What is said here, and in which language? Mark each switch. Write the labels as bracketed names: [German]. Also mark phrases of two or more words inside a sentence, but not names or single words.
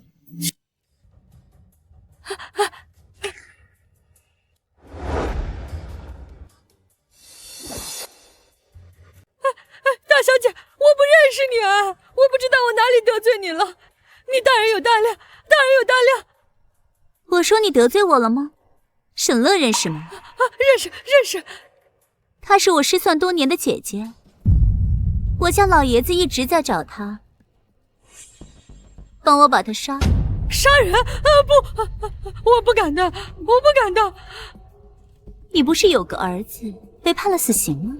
[Chinese] 大小姐，我不認識你啊，我不知道我哪裡得罪你了。你大人有大量，大人有大量。我說你得罪我了嗎？沈樂認識嗎？認識。她是我失散多年的姐姐，我家老爺子一直在找她，幫我把她殺了。殺人？不，我不敢的。你不是有個兒子被判了死刑嗎？